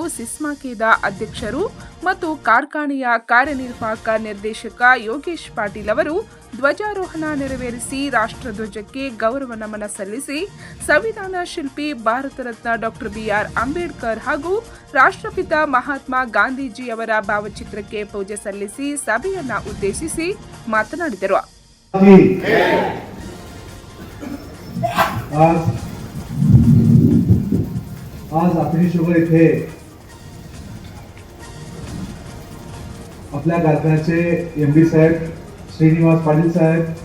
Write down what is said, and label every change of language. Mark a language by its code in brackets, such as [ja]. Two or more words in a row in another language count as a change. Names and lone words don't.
[kn] ಸಿಸ್ಮಾಕೆದ ಅಧ್ಯಕ್ಷರು ಮತ್ತು ಕಾರ್ಖಾನೆಯ ಕಾರ್ಯನಿರ್ವಾಹಕ ನಿರ್ದೇಶಕ ಯೋಗೇಶ್ ಪಾಟೀಲ್ ಅವರು ಧ್ವಜಾರೋಹಣ ನೆರವೇರಿಸಿ ರಾಷ್ಟ್ರಧ್ವಜಕ್ಕೆ ಗೌರವ ನಮನ ಸಲ್ಲಿಸಿ ಸಂವಿಧಾನ ಶಿಲ್ಪಿ ಭಾರತ ರತ್ನ ಡಾಕ್ಟರ್ ಬಿಆರ್ ಅಂಬೇಡ್ಕರ್ ಹಾಗೂ ರಾಷ್ಟ್ರಪಿತ ಮಹಾತ್ಮ ಗಾಂಧೀಜಿ ಅವರ ಭಾವಚಿತ್ರಕ್ಕೆ ಪೂಜೆ ಸಲ್ಲಿಸಿ ಸಭೆಯನ್ನ ಉದ್ದೇಶಿಸಿ ಮಾತನಾಡಿದರು. [mr] आज अतनी शुगर इथे आपल्या कारखान्याचे एमडी साहेब श्रीनिवास पाटील साहेब,